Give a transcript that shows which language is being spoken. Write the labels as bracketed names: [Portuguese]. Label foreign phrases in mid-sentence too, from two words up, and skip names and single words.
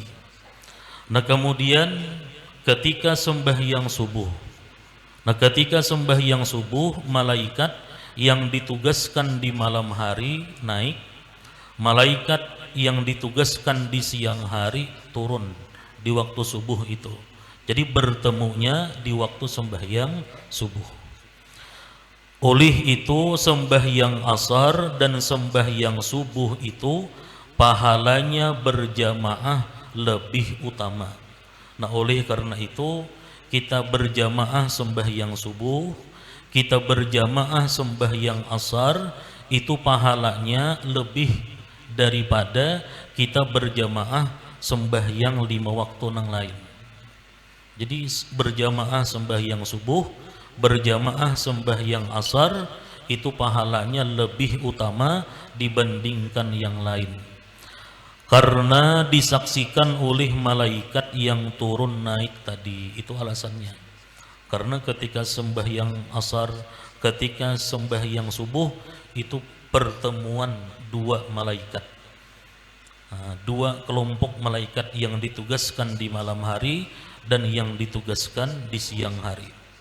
[Indonesian] Nah, kemudian ketika sembahyang subuh, malaikat yang ditugaskan di malam hari naik, malaikat yang ditugaskan di siang hari turun di waktu subuh itu. Jadi bertemunya di waktu sembahyang subuh. Oleh itu sembahyang asar dan sembahyang subuh itu pahalanya berjamaah lebih utama. Nah, oleh karena itu kita berjamaah sembahyang subuh, kita berjamaah sembahyang asar, itu pahalanya lebih daripada kita berjamaah sembahyang 5 waktu yang lain. Jadi berjamaah sembahyang subuh, berjamaah sembahyang asar itu pahalanya lebih utama dibandingkan yang lain, karena disaksikan oleh malaikat yang turun naik tadi. Itu alasannya. Karena ketika sembahyang asar, ketika sembahyang subuh itu pertemuan dua malaikat, dua kelompok malaikat yang ditugaskan di malam hari dan yang ditugaskan di siang hari.